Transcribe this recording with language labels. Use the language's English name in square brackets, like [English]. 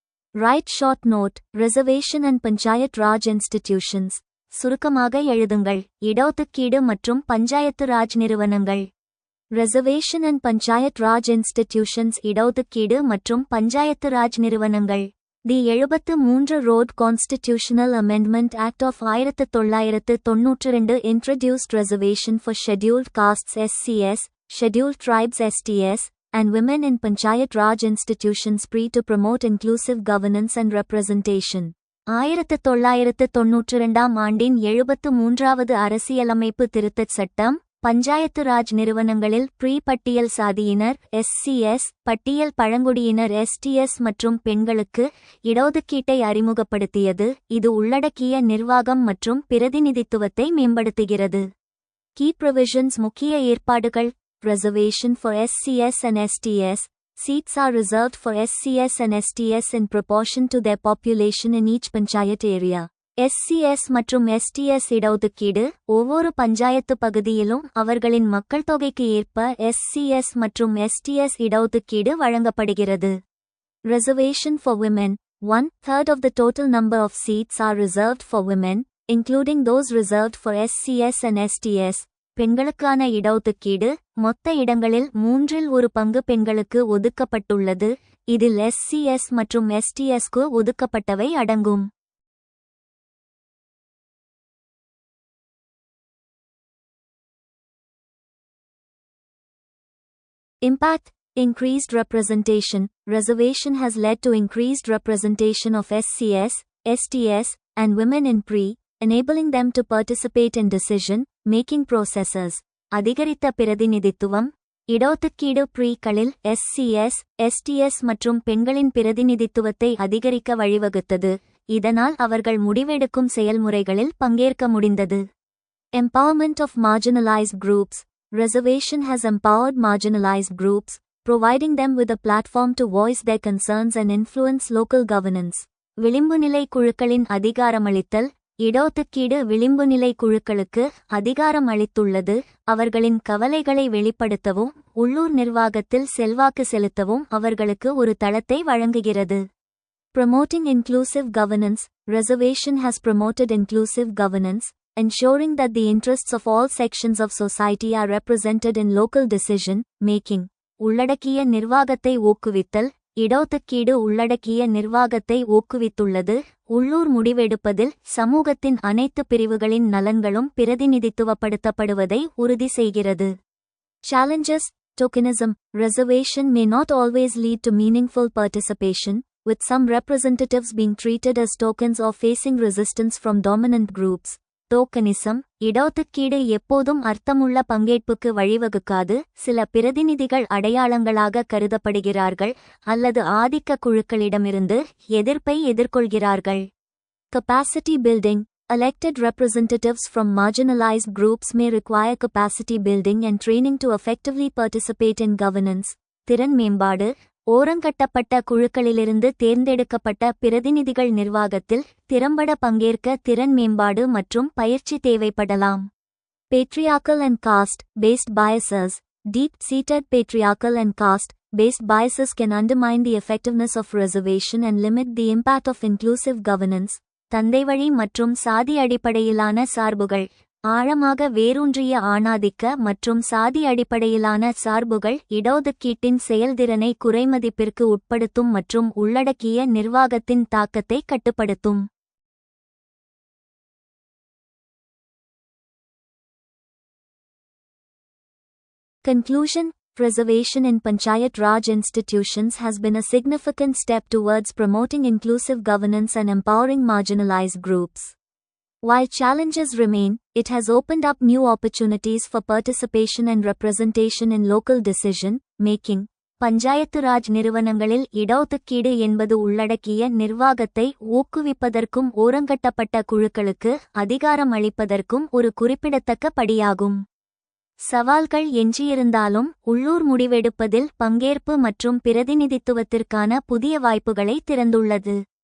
[English] Write short note. Reservation and panchayat Raj institutions. [Tamil] சுருக்கமாக எழுதுங்கள். இடஒதுக்கீடு மற்றும் பஞ்சாயத்து ராஜ் நிறுவனங்கள். [English] Reservation and panchayat Raj institutions. [Tamil] இடஒதுக்கீடு மற்றும் பஞ்சாயத்து ராஜ் நிறுவனங்கள். [English] The 73 ரோட் constitutional amendment act of 1992 introduced reservation for scheduled castes SCS, scheduled tribes STS, and women in Panchayat Raj institutions to promote inclusive governance and representation. [Tamil] 1992 ஆண்டின் 73வது அரசியலமைப்பு திருத்தச் சட்டம் பஞ்சாயத்து ராஜ் நிறுவனங்களில் பட்டியல் சாதியினர் SCS, பட்டியல் பழங்குடியினர் STS மற்றும் பெண்களுக்கு இடஒதுக்கீட்டை அறிமுகப்படுத்தியது. இது உள்ளடக்கிய நிர்வாகம் மற்றும் பிரதிநிதித்துவத்தை மேம்படுத்துகிறது. [English] Key provisions. [Tamil] முக்கிய ஏற்பாடுகள். [English] Reservation for SCS and STS. Seats are reserved for SCS and STS in proportion to their population in each panchayat area. [Tamil] SCS மற்றும் STS இடஒதுக்கீடு ஒவ்வொரு பஞ்சாயத்து பகுதியிலும் அவர்களின் மக்கள் தொகைக்கு ஏற்ப SCS மற்றும் STS இடஒதுக்கீடு வழங்கப்படுகிறது. [English] Reservation for women. 1/3 of the total number of seats are reserved for women, including those reserved for SCS and STS. [Tamil] பெண்களுக்கான இடஒதுக்கீடு மொத்த இடங்களில் 1/3 பெண்களுக்கு ஒதுக்கப்பட்டுள்ளது. இதில் SCS மற்றும் STSக்கு ஒதுக்கப்பட்டவை அடங்கும். [English] Impact. Increased representation. Reservation has led to increased representation of SCS, STS, and women in enabling them to participate in decision-making processes. [Tamil] அதிகரித்த பிரதிநிதித்துவம். இடஒதுக்கீடு களில் SCS, STS மற்றும் பெண்களின் பிரதிநிதித்துவத்தை அதிகரிக்க வழிவகுத்தது. இதனால் அவர்கள் முடிவெடுக்கும் செயல்முறைகளில் பங்கேற்க முடிந்தது. [English] Empowerment of marginalized groups. Reservation has empowered marginalized groups, providing them with a platform to voice their concerns and influence local governance. [Tamil] விளிம்புநிலை குழுக்களின் அதிகாரமளித்தல். இடஒதுக்கீடு விளிம்புநிலை குழுக்களுக்கு அதிகாரம் அளித்துள்ளது. அவர்களின் கவலைகளை வெளிப்படுத்தவும் உள்ளூர் நிர்வாகத்தில் செல்வாக்கு செலுத்தவும் அவர்களுக்கு ஒரு தளத்தை வழங்குகிறது. [English] Promoting inclusive governance. Reservation has promoted inclusive governance, ensuring that the interests of all sections of society are represented in local decision-making. [Tamil] உள்ளடக்கிய நிர்வாகத்தை ஊக்குவித்தல். இடஒதுக்கீடு உள்ளடக்கிய நிர்வாகத்தை ஊக்குவித்துள்ளது. உள்ளூர் முடிவெடுப்பதில் சமூகத்தின் அனைத்து பிரிவுகளின் நலன்களும் பிரதிநிதித்துவப்படுத்தப்படுவதை உறுதி செய்கிறது. [English] Challenges: Tokenism. Reservation may not always lead to meaningful participation, with some representatives being treated as tokens or facing resistance from dominant groups. Tokenism. [Tamil] இடஒதுக்கீடு எப்போதும் அர்த்தமுள்ள பங்கேற்புக்கு வழிவகுக்காது. சில பிரதிநிதிகள் அடையாளங்களாக கருதப்படுகிறார்கள் அல்லது ஆதிக்க குழுக்களிடமிருந்து எதிர்ப்பை எதிர்கொள்கிறார்கள். [English] Capacity building. Elected representatives from marginalized groups may require capacity building and training to effectively participate in governance. [Tamil] திறன் மேம்பாடு. ஓரங்கட்டப்பட்ட குழுக்களிலிருந்து தேர்ந்தெடுக்கப்பட்ட பிரதிநிதிகள் நிர்வாகத்தில் திறம்பட பங்கேற்க திறன் மேம்பாடு மற்றும் பயிற்சி தேவைப்படலாம். [English] Patriarchal and caste-based biases. Deep-seated patriarchal and caste-based biases can undermine the effectiveness of reservation and limit the impact of inclusive governance. [Tamil] தந்தைவழி மற்றும் சாதி அடிப்படையிலான சார்புகள். ஆழமாக வேரூன்றிய ஆணாதிக்க மற்றும் சாதி அடிப்படையிலான சார்புகள் இடஒதுக்கீட்டின் செயல்திறனை குறைமதிப்பிற்கு உட்படுத்தும் மற்றும் உள்ளடக்கிய நிர்வாகத்தின் தாக்கத்தை கட்டுப்படுத்தும். [English] Conclusion. Reservation in Panchayat Raj institutions has been a significant step towards promoting inclusive governance and empowering marginalized groups. While challenges remain, it has opened up new opportunities for participation and representation in local decision-making. [Tamil] Panchayat Raj நிறுவனங்களில் இடஒதுக்கீடு என்பது உள்ளடக்கிய நிர்வாகத்தை ஊக்குவிப்பதற்கும் ஓரங்கட்டப்பட்ட குழுக்களுக்கு அதிகாரம் அளிப்பதற்கும் ஒரு குறிப்பிடத்தக்க படியாகும். சவால்கள் எஞ்சியிருந்தாலும் உள்ளூர் முடிவெடுப்பதில் பங்கேற்பு மற்றும் பிரதிநிதித்துவத்திற்கான புதிய வாய்ப்புகளை திறந்துள்ளது.